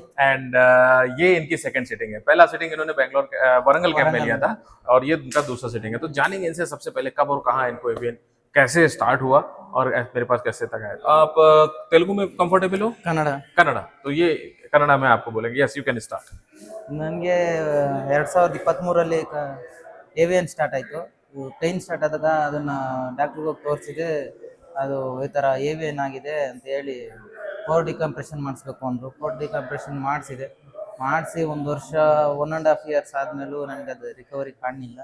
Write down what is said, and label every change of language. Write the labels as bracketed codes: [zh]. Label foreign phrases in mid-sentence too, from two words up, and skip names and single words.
[hi] एंड ये इनकी [en] second sitting [hi] है। पहला सिटिंग इन्होंने बेंगलोर वारंगल कैंप में वरंगल लिया में था और ये उनका दूसरा सिटिंग है। तो जानेंगे इनसे सबसे पहले कब और कहाँ इनको एवियन कैसे स्टार्ट हुआ और मेरे पास कैसे तक आया। आप तेलुगु में कंफर्टेबल हो? कन्नड़ कन्नड़, तो ये कन्नड़ में आपको बोलेंगे। [en] Yes, you can start. [kn] ನನಗೆ 2023ರಲ್ಲಿ [en] AVN start [kn] ಆಯಿತು. [en] pain start [kn] ಆದಾಗ ಅದನ್ನು ಡಾಕ್ಟ್ರಿಗೆ ಹೋಗಿ ತೋರಿಸಿದೆ. ಅದು ಈ ಥರ ಏವಿಯನ್ ಆಗಿದೆ ಅಂತ ಹೇಳಿ [en] core decompression [kn] ಮಾಡಿಸ್ಬೇಕು ಅಂದರು. [en] core decompression [kn] ಮಾಡಿಸಿ 1 ವರ್ಷ 1.5 ಇಯರ್ಸ್ ಆದಮೇಲೂ ನನಗೆ ಅದು ರಿಕವರಿ ಕಾಣಲಿಲ್ಲ.